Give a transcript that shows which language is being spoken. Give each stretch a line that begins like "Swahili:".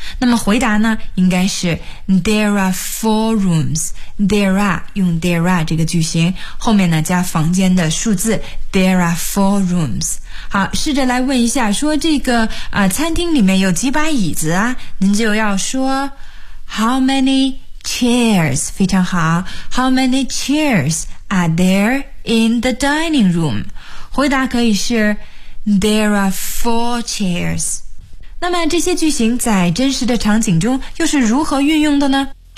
Chinese: 那么回答呢，应该是
English: there are four rooms.
Chinese: There are 用 there are 这个句型，后面呢加房间的数字
English: there are four rooms.
Chinese: 好，试着来问一下，说这个餐厅里面有几把椅子啊？您就要说
English: how many chairs?
Chinese: 非常好
English: ，how many chairs are there in the dining room?
Chinese: 回答可以是。
English: There are four chairs.
Chinese: 那么这些句型在真实的场景中又是如何运用的呢？